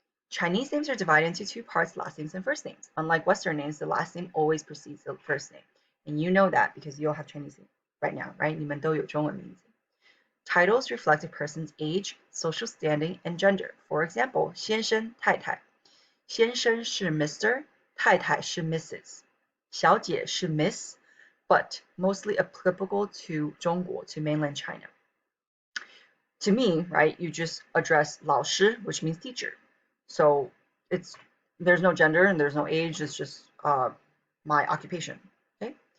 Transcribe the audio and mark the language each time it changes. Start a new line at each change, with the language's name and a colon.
English: Chinese names are divided into 2 parts, last names and first names. Unlike Western names, the last name always precedes the first name. And you know that because you all have Chinese names right now, right?
Chinese: 你们都有中文名字.
English: Titles reflect a person's age, social standing, and gender. For example, 先生,太太。
Chinese: 先生是 Mr., 太太是 Mrs.
English: 小姐是 Miss, but mostly applicable to 中国, to mainland China. To me, right, you just address 老师, which means teacher. So there's no gender and there's no age, it's just my occupation. Okay?